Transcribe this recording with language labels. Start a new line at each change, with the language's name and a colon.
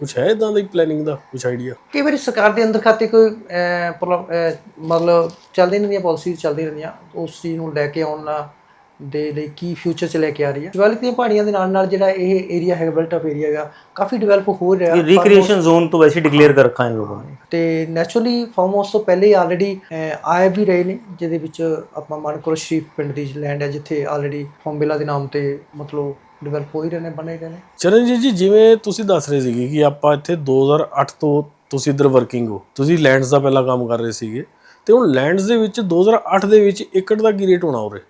Punjabi: ਕੁਝ ਹੈ ਇਦਾਂ ਦੀ ਪਲੈਨਿੰਗ ਦਾ ਕੁਝ ਆਈਡੀਆ? ਕਈ ਵਾਰੀ ਸਰਕਾਰ ਦੇ ਅੰਦਰ ਖਾਤੇ ਕੋਈ ਮਤਲਬ ਚੱਲਦੀ ਰਹਿੰਦੀਆਂ ਪਾਲਿਸੀਜ਼ ਚੱਲਦੀ ਰਹਿੰਦੀਆਂ, ਉਸ ਚੀਜ਼ ਨੂੰ ਲੈ ਕੇ ਆਉਣ ਦੇ ਲਈ ਕੀ ਫਿਊਚਰ 'ਚ ਲੈ ਕੇ ਆ ਰਹੀ ਹੈ। ਡਿਵੈਲਪ ਦੀਆਂ ਪਹਾੜੀਆਂ ਦੇ ਨਾਲ ਨਾਲ ਜਿਹੜਾ ਇਹ ਏਰੀਆ ਹੈਗਾ ਬਿਲਟ ਅਪ ਏਰੀਆ ਹੈਗਾ ਕਾਫੀ ਡਿਵੈਲਪ ਹੋ ਰਿਹਾ।
Hindi: रिक्रिएशन जोन तो वैसे डिक्लेयर कर रखा है इन लोगों ने।
Punjabi: ਤੇ ਨੈਚੁਰਲੀ ਫਾਰਮ ਹਾਊਸ ਤੋਂ ਪਹਿਲੇ ਹੀ ਆਲਰੇਡੀ ਆਏ ਵੀ ਰਹੇ ਨੇ, ਜਿਹਦੇ ਵਿੱਚ ਆਪਾਂ ਮਾਨਕੋਟ ਸ਼ਰੀਫ ਪਿੰਡ ਦੀ ਲੈਂਡ ਹੈ ਜਿੱਥੇ ਆਲਰੇਡੀ ਫੌਮਬੇਲਾ ਦੇ ਨਾਮ ਤੇ ਮਤਲਬ ਡਿਵੈਲਪ ਹੋ ਹੀ ਰਹੇ ਨੇ, ਬਣ ਹੀ ਰਹੇ ਨੇ। ਚਰਨਜੀਤ ਜੀ, ਜਿਵੇਂ ਤੁਸੀਂ ਦੱਸ ਰਹੇ ਸੀਗੇ ਕਿ ਆਪਾਂ ਇੱਥੇ 2008 ਤੋਂ ਤੁਸੀਂ ਇੱਧਰ ਵਰਕਿੰਗ ਹੋ, ਤੁਸੀਂ ਲੈਂਡਸ ਦਾ ਪਹਿਲਾਂ ਕੰਮ ਕਰ ਰਹੇ ਸੀਗੇ, ਤੇ ਹੁਣ ਲੈਂਡਸ ਦੇ ਵਿੱਚ 2008 ਦੇ ਵਿੱਚ ਏਕੜ ਦਾ ਕੀ ਰੇਟ ਹੋਣਾ ਉਰੇ?